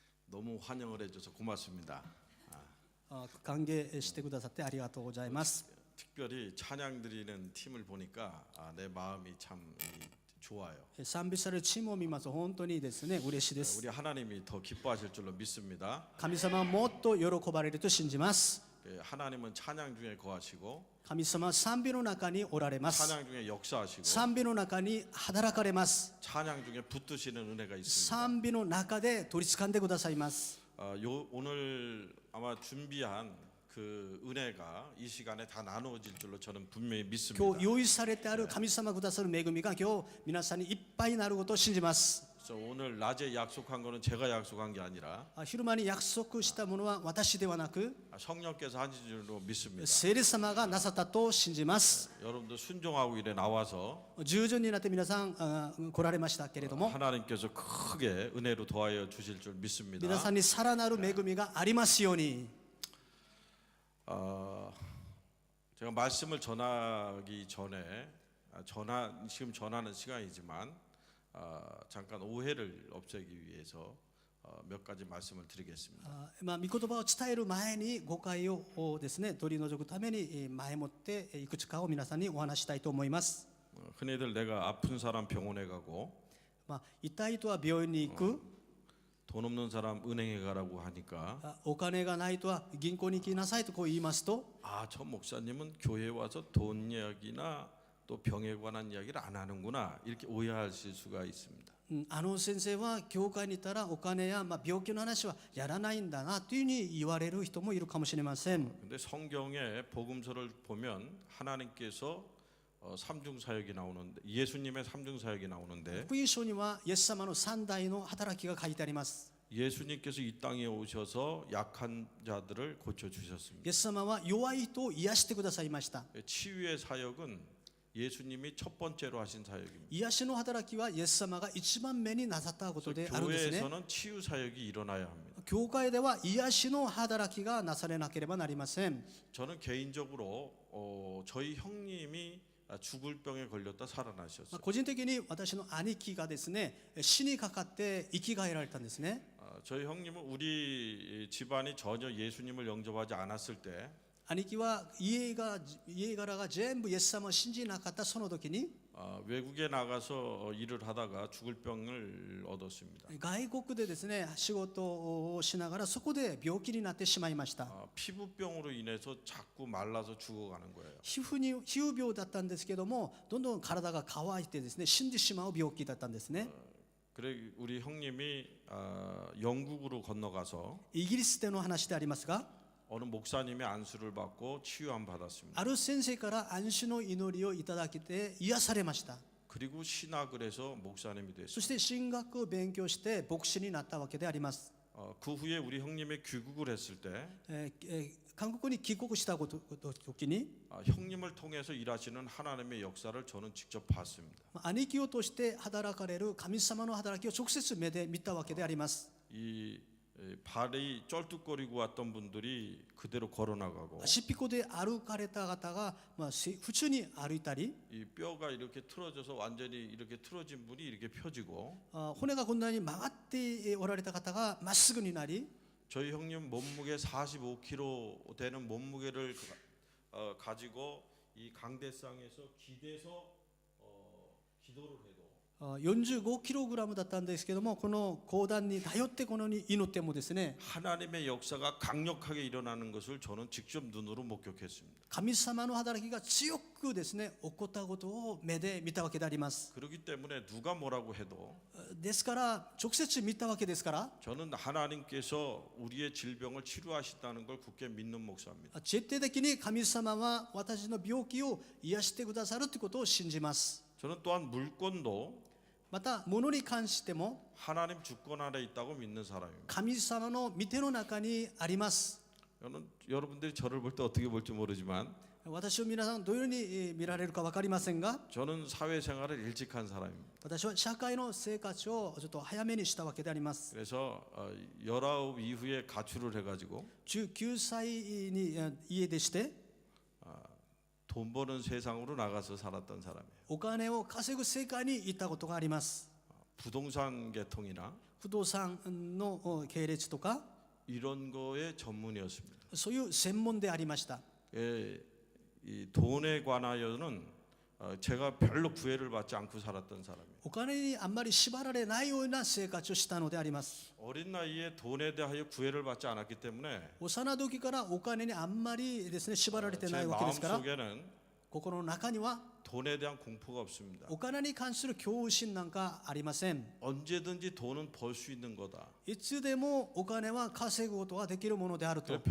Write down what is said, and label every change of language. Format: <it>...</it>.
<ko>너무 환영을 해줘서 고맙습니다.</ko> <ja>歓迎してくださってありがとうございます。</ja> <ko>특별히 찬양 드리는 팀을 보니까 내 마음이 참 좋아요.</ko> <ja>賛美されるチームを見ますと本当にですね嬉しいです。</ja> <ko>우리 하나님이 더 기뻐하실 줄로 믿습니다.</ko> <ja>神様はもっと喜ばれると信じます。</ja> <ko>하나님은 찬양 중에 거하시고</ko> <ja>神様は賛美の中におられます。</ja> <ko>찬양 중에 역사하시고</ko> <ja>賛美の中に働かれます。</ja> <ko>찬양 중에 붙드시는 은혜가 있습니다.</ko> <ja>賛美の中で取り掴んでくださいます。</ja> <ko>오늘 아마 준비한 그 은혜가 이 시간에 다 나누어질 줄로 저는 분명히 믿습니다.</ko> <ja>今日用意されてある神様くださる恵みが今日皆さんにいっぱいになることを信じます。</ja> <ko>그래서 오늘 낮에 약속한 거는 제가 약속한 게 아니라</ko> <ja>昼間に約束したものは私ではなく</ja> <ko>성령께서 하신 줄로 믿습니다.</ko> <ja>聖霊様がなさったと信じます。</ja> <ko>여러분도 순종하고 이래 나와서</ko> <ja>従順になって皆さん来られましたけれども</ja> <ko>하나님께서 크게 은혜로 더하여 주실 줄 믿습니다.</ko> <ja>皆さんにさらなる恵みがありますように。</ja> <ko>제가 말씀을 전하기 전에 지금 전하는 시간이지만 잠깐 오해를 없애기 위해서 몇 가지 말씀을 드리겠습니다.</ko> <ja>御言葉を伝える前に誤解をですね取り除くために前もっていくつかを皆さんにお話したいと思います。</ja> <ko>흔히들 내가 아픈 사람 병원에 가고</ko> <ja>痛い人は病院に行く、</ja> <ko>돈 없는 사람 은행에 가라고 하니까</ko> <ja>お金がない人は銀行に行きなさいとこう言いますと、</ja> <ko>저 목사님은 교회에 와서 돈 이야기나 또 병에 관한 이야기를 안 하는구나 이렇게 오해하실 수가 있습니다.</ko> <ja>あの先生は教会にいたらお金や病気の話はやらないんだなというふうに言われる人もいるかもしれません。</ja> <ko>근데 성경의 복음서를 보면 하나님께서 삼중 사역이 나오는데 예수님의 삼중 사역이 나오는데</ko> <ja>福音書にはイエス様の三大の働きが書いてあります。</ja> <ko>예수님께서 이 땅에 오셔서 약한 자들을 고쳐</ko> <ja>イ</ja> <ko>주셨습니다.</ko> <ja>エス様は弱い人を癒してくださいました。</ja> <ko>치유의 사역은 예수님이 첫 번째로 하신 사역입니다.</ko> <ja>癒しの働きはイエス様が一番目になさったことであるんですね。</ja> <ko>교회에서는 치유 사역이 일어나야 합니다.</ko> <ja>教会では癒しの働きがなされなければなりません。</ja> <ko>저는 개인적으로 저희 형님이 죽을 병에 걸렸다 살아나셨어요.</ko> <ja>個人的に私の兄貴がですね死にかかって生き返られたんですね。</ja> <ko>저희 형님은 우리 집안이 전혀 예수님을 영접하지 않았을 때</ko> <ja>兄貴は家柄が全部イエス様を信じなかったその時に</ja> <ko>외국에 나가서 일을 하다가 죽을 병을 얻었습니다.</ko> <ja>外国でですね仕事をしながらそこで病気になってしまいました。</ja> <ko>피부병으로 인해서 자꾸 말라서 죽어가는 거예요.</ko> <ja>皮膚病だったんですけどもどんどん体が乾いてですね死んでしまう病気だったんですね。</ja> <ko>그래 우리 형님이 영국으로 건너가서</ko> <ja>イギリスでの話でありますが</ja> <ko>어느 목사님의 안수를 받고 치유함 받았습니다.</ko> <ja>ある先生から安心の祈りをいただけて癒されました。</ja> <ko>그리고 신학을 해서 목사님이</ko> <ja>そ</ja> <ko>됐습니다.</ko> <ja>して神学を勉強して牧師になったわけであります。</ja> <ko>그 후에 우리 형님이 귀국을 했을 때</ko> <ja>韓国に帰国した時に</ja> <ko>형님을 통해서 일하시는 하나님의 역사를 저는 직접 봤습니다.</ko> <ja>兄貴を通して働かれる神様の働きを直接目で見たわけであります。</ja> <ko>이 발이 쩔뚝거리고 왔던 분들이 그대로 걸어나가고</ko> <ja>しっぴこで歩かれた方が普通に歩いたり</ja> <ko>이 뼈가 이렇게 틀어져서 완전히 이렇게 틀어진 분이 이렇게 펴지고</ko> <ja>骨がこんなに曲がっておられた方がまっすぐになり</ja> <ko>저희 형님 몸무게 45kg 되는 몸무게를 가지고 이 강대상에서 기대서 기도를 해도</ko> <ja>45kg だったんですけどもこの講談に頼ってこのように祈ってもですね</ja> <ko>하나님의 역사가 강력하게 일어나는 것을 저는 직접 눈으로 목격했습니다.</ko> <ja>神様の働きが強くですね起こったことを目で見たわけであります。</ja> <ko>그렇기 때문에 누가 뭐라고 해도</ko> <ja>ですから直接見たわけですから</ja> <ko>저는 하나님께서 우리의 질병을 치료하신다는 걸 굳게 믿는 목사입니다.</ko> <ja>徹底的に神様は私の病気を癒してくださるということを信じます。</ja> <ko>저는 또한 물권도</ko> <ja>また物に関しても</ja> <ko>하나님 주권 아래 있다고 믿는 사람입니다.</ko> <ja>神様の御手の中にあります。</ja> <ko>여러분들이 저를 볼 때 어떻게 볼지 모르지만</ko> <ja>私を皆さんどのように見られるか分かりませんが、</ja> <ko>저는 사회생활을 일찍 한 사람입니다.</ko> <ja>私は社会の生活をちょっと早めにしたわけであります。</ja> <ko>그래서 19 이후에 가출을 해가지고</ko> <ja>19歳に家出して</ja> <ko>돈 버는 세상으로 나가서 살았던 사람이에요.</ko> <ja>お金を稼ぐ世界に行ったことがあります。</ja> <ko>부동산 계통이나</ko> <ja>不動産の系列とか</ja> <ko>이런 거에 전문이었습니다.</ko> <ja>そういう専門でありました。</ja> <ko>이 돈에 관하여는 제가 별로 구애를 받지 않고 살았던 사람이에요.</ko> <ja>お金にあんまり縛られないような生活をしたのであります。</ja> <ko>어린 나이에 돈에 대하여 구애를 받지 않았기 때문에</ko> <ja>幼時からお金にあんまりですね縛られてな</ja> <ko>제</ko> <ja>いわけですから、</ja> <ko>마음속에는</ko> <ja>心の中には</ja> <ko>돈에 대한 공포가 없습니다.</ko> <ja>お金に関する恐怖心なんかありません。</ja> <ko>언제든지 돈은 벌 수 있는 거다.</ko> <ja>いつでもお金は稼ぐことができるものであると。</ja>